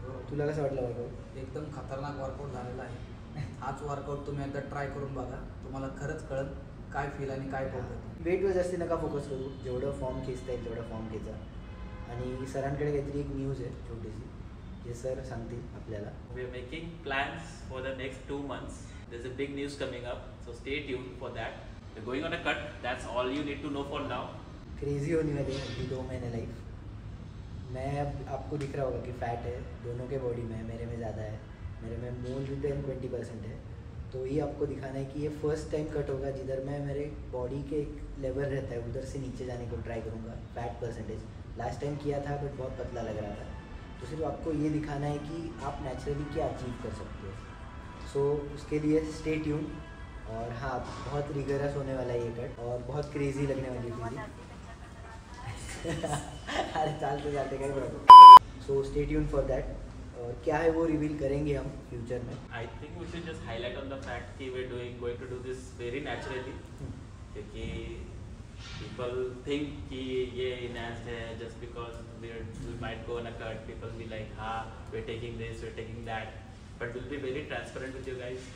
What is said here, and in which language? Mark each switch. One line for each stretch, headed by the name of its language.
Marathi: तुला कसं वाटलं वर्कआउट? एकदम खतरनाक वर्कआउट झालेला आहे. हाच वर्कआउट तुम्ही एकदा ट्राय करून बघा, तुम्हाला खरंच कळत काय फील आणि काय प्रॉब्लेम. वेटवर जास्ती नका फोकस करू, जेवढं फॉर्म खेचता येईल तेवढा फॉर्म खेचा. आणि सरांकडे काहीतरी एक न्यूज आहे छोटीशी, जे सर सांगतील आपल्याला.
English: We are making plans for the next 2 months. There's a big news coming up, so stay tuned for that. We're going on a cut. That's all you need to know for now.
Hindi: Crazy होने वाली है अभी 2 महीने life. मैं अब आपको दिख रहा होगा कि फैट है दोनों के बॉडी में, मेरे में ज़्यादा है, मेरे में मोर देन 20% है. तो ये आपको दिखाना है कि ये फर्स्ट टाइम कट होगा जिधर मैं मेरे बॉडी के एक लेवल रहता है उधर से नीचे जाने को ट्राई करूँगा फैट परसेंटेज. लास्ट टाइम किया था बट बहुत पतला लग रहा था. तो सिर्फ आपको ये दिखाना है कि आप नेचुरली क्या अचीव कर सकते हो. सो उसके लिए स्टे ट्यून. और हाँ, बहुत रिगरस होने वाला है ये कट और बहुत क्रेजी लगने वाली है. अरे चलते चलते क्या problem.
English: So stay tune for that.
Hindi: और क्या है वो रिवील करेंगे हम फ्यूचर में.
English: I think we should just highlight on the fact
Hindi: कि
English: we're going to do this very naturally.
Hindi: क्योंकि
English: people think कि ये enhanced है just because we might go on a cut. People be like
Hindi: हाँ
English: we're taking this, we're taking that. But we'll be very transparent with you guys.